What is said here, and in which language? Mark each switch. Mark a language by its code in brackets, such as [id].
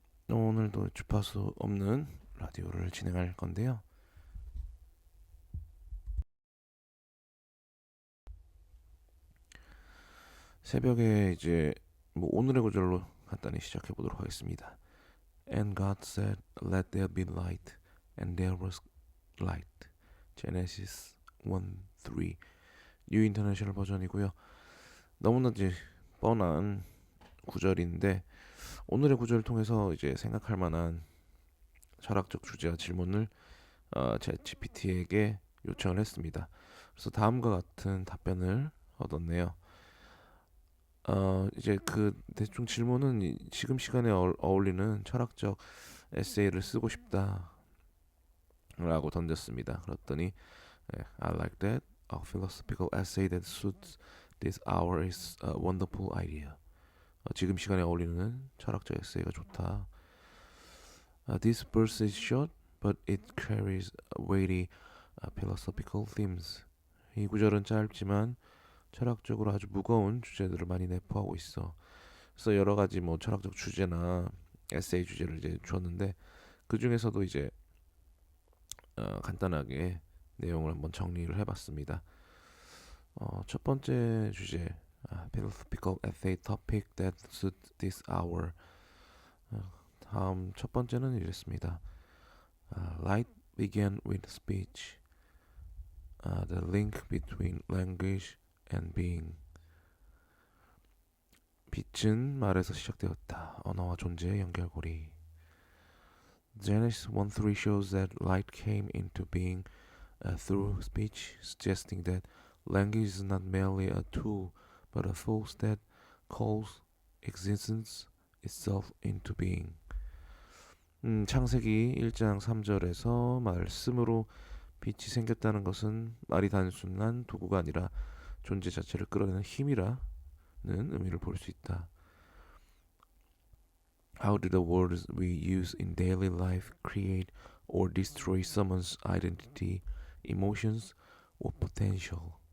[ko] 오늘도 주파수 없는 라디오를 진행할 건데요. 새벽에 이제 뭐 오늘의 구절로 간단히 시작해 보도록 하겠습니다. [en] And God said, "Let there be light, and there was light." [ko] Genesis 1:3 뉴 인터내셔널 버전이고요. 너무나 이제 뻔한 구절인데 오늘의 구절을 통해서 이제 생각할 만한 철학적 주제와 질문을 챗GPT에게 요청을 했습니다. 그래서 다음과 같은 답변을 얻었네요. 이제 그 대충 질문은 지금 시간에 어울리는 철학적 에세이를 쓰고 싶다라고 던졌습니다. 그랬더니 [en] I like that. A philosophical essay that suits this hour is a wonderful idea. [ko] 지금 시간에 어울리는 철학적 에세이가 좋다. [en] This verse is short, but it carries weighty philosophical themes. [ko] 이 구절은 짧지만 철학적으로 아주 무거운 주제들을 많이 내포하고 있어. 그래서 여러 가지 뭐 철학적 주제나 에세이 주제를 이제 주었는데 그 중에서도 이제 간단하게 내용을 한번 정리를 해봤습니다. 첫 번째 주제, [en] philosophical essay topic that suits this hour. [ko] 다음 첫 번째는 이랬습니다. [en] Light began with speech. The link between language and being. [ko] 빛은 말에서 시작되었다. 언어와 존재의 연결고리. [en] Genesis 1:3 shows that light came into being through speech, suggesting that language is not merely a tool, but a force that calls existence itself into being. [ko] 창세기 1장 3절에서 말씀으로 빛이 생겼다는 것은 말이 단순한 도구가 아니라 존재 자체를 끌어내는 힘이라는 의미를 볼 수 있다. [en] How do the words we use in daily life create or destroy someone's identity, emotions, or potential?